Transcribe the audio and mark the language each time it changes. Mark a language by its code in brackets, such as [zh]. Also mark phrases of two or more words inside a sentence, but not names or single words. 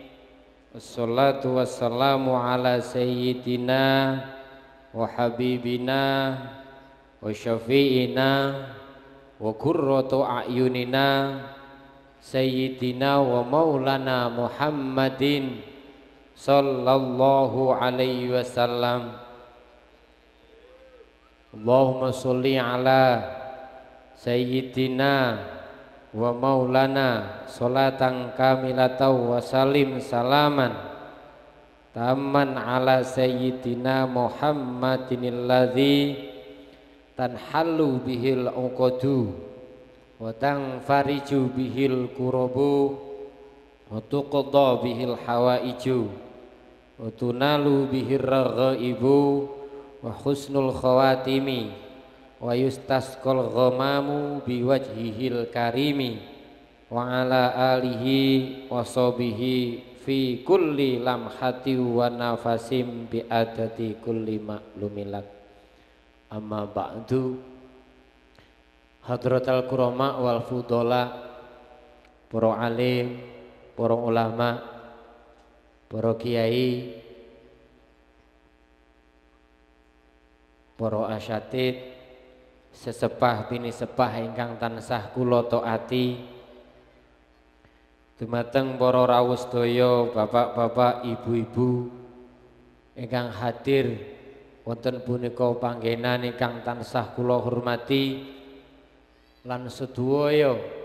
[ar] والصلاة والسلام على سيدنا وحبيبنا وشفيعنا وقرة أعيننا سيدنا ومولانا محمد صلى الله عليه وسلم. اللهم صل على سيدنا ومولانا صلاة كاملة وسلم سلاما تاما على سيدنا محمد الذي تنحل به العقد وتنفرج به الكرب وتقضى به الحوائج وتنال به الرغائب وحسن الخواتيم ويستسقى الغمام بوجهه الكريم وعلى آله وصحبه في كل لمحة ونفس بعدد كل معلوم لك. أما بعد. حضرة الكرماء والفضلاء, [jv] para alim, para ulama, para kiai, para asyatid, sesepah bini sepah ingkang tansah kula taati, dumateng para rawuh sedaya, bapak-bapak, ibu-ibu ingkang hadir wonten punika panggenan ingkang tansah kula hormati lan sedaya